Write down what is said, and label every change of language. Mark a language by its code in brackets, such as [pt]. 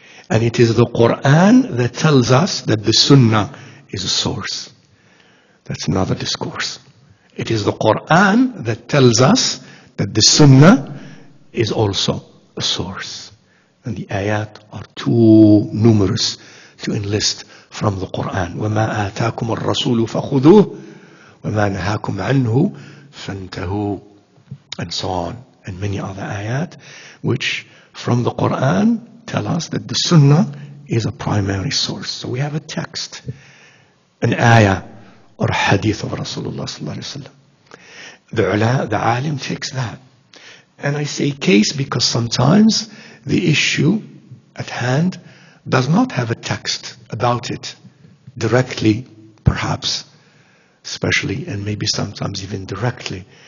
[en] And it is the Quran that tells us that the Sunnah is a source. That's another discourse. It is the Quran that tells us that the Sunnah is also a source. And the ayat are too numerous to enlist from the Quran. [ar] وَمَا آتَاكُمُ الرَّسُولُ فَخُذُوهُ وَمَا نَهَاكُمْ عَنْهُ فَانْتَهُوا, [en] and so on. And many other ayat which from the Quran tell us that the Sunnah is a primary source. So we have a text, an ayah or a hadith of Rasulullah sallallahu alaihi wasallam. The alim takes that. And I say case because sometimes the issue at hand does not have a text about it directly, perhaps, especially, and maybe sometimes even directly.